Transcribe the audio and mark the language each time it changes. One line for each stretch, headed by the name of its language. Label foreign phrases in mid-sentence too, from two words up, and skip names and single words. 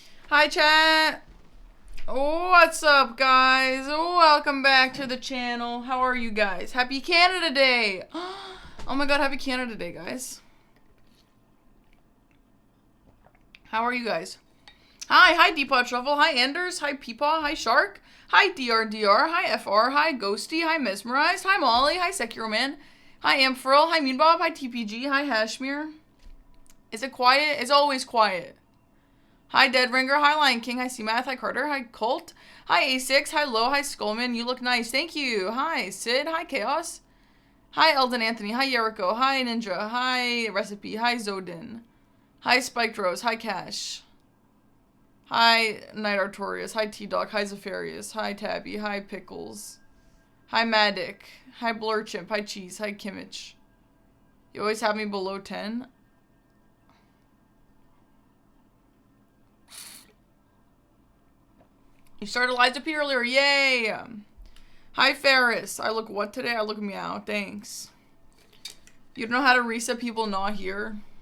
English: Hi, chat. What's up, guys? Welcome back to the channel. How are you guys? Happy Canada Day. Oh my god, happy Canada Day, guys. How are you guys? Hi Deepot Truffle. Hi, Anders. Hi, Peepaw. Hi, Shark. Hi, DRDR. Hi, FR. Hi, Ghosty. Hi, Mesmerized. Hi, Molly. Hi, Sekiro Man. Hi, Amfril. Hi, Meanbob. Hi, TPG. Hi, Hashmere. Is it quiet? It's always quiet. Hi, Deadringer. Hi, Lion King. Hi, C-Math. Hi, Carter. Hi, Colt. Hi, A6. Hi, Low. Hi, Skullman. You look nice. Thank you. Hi, Sid. Hi, Chaos. Hi, Eldon Anthony. Hi, Jericho. Hi, Ninja. Hi, Recipe. Hi, Zodin. Hi, Spiked Rose. Hi, Cash. Hi, Night Artorias. Hi, T-Dog. Hi, Zephyrius. Hi, Tabby. Hi, Pickles. Hi, Madik. Hi, Blurchimp. Hi, Cheese. Hi, Kimmich. You always have me below 10. You started Liza P earlier. Yay! Hi, Ferris. I look what today? I look meow. Thanks. You don't know how to reset people not here?